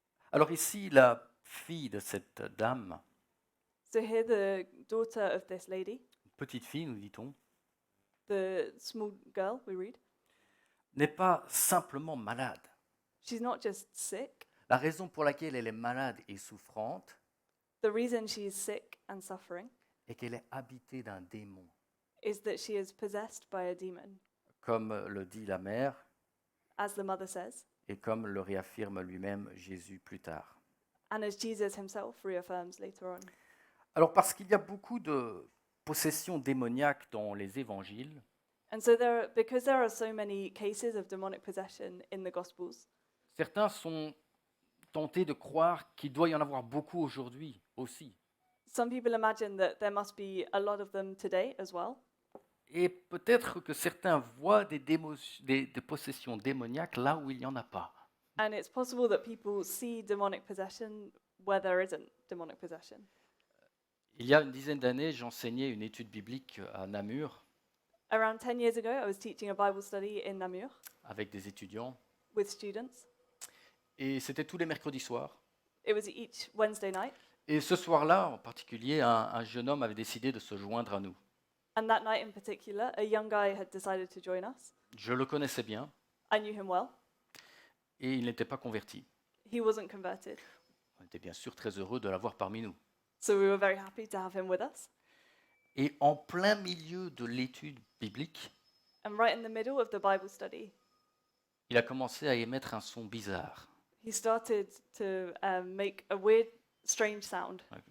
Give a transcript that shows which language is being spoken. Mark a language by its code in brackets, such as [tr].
[fr] Alors ici, la fille de cette dame, [en] So here the daughter of this lady, [fr] petite fille, nous dit-on, [en] the small girl we read, [fr] n'est pas simplement malade. [en] she's not just sick. [fr] La raison pour laquelle elle est malade et souffrante [en] The reason she's sick and suffering [fr] est qu'elle est habitée d'un démon. [en] is that she is possessed by a demon, [fr] Comme le dit la mère [en] as the mother says, [fr] et comme le réaffirme lui-même Jésus plus tard. [en] and as Jesus himself reaffirms later on. [fr] Alors parce qu'il y a beaucoup de possessions démoniaques dans les évangiles, [en] And so because there are so many cases of demonic possession in the Gospels, [fr] certains sont tentés de croire qu'il doit y en avoir beaucoup aujourd'hui aussi. [en] some people imagine that there must be a lot of them today as well. [fr] Et peut-être que certains voient des possessions démoniaques là où il n'y en a pas. [en] And it's possible that people see demonic possession where there isn't demonic possession. [fr] Il y a une dizaine d'années, j'enseignais une étude biblique à Namur [en] Around 10 years ago, I was teaching a Bible study in Namur [fr] avec des étudiants. [en] with students. [fr] Et c'était tous les mercredis soirs. [en] It was each Wednesday night. [fr] Et ce soir-là, en particulier, un jeune homme avait décidé de se joindre à nous. [en] And that night in particular, a young guy had decided to join us. [fr] Je le connaissais bien [en] I knew him well. [fr] et il n'était pas converti. [en] He wasn't converted. [fr] On était bien sûr très heureux de l'avoir parmi nous. [en] So we were very happy to have him with us. [fr] Et en plein milieu de l'étude biblique, [en] And right in the middle of the Bible study, [fr] il a commencé à émettre un son bizarre. [en] he started to make a weird, strange sound.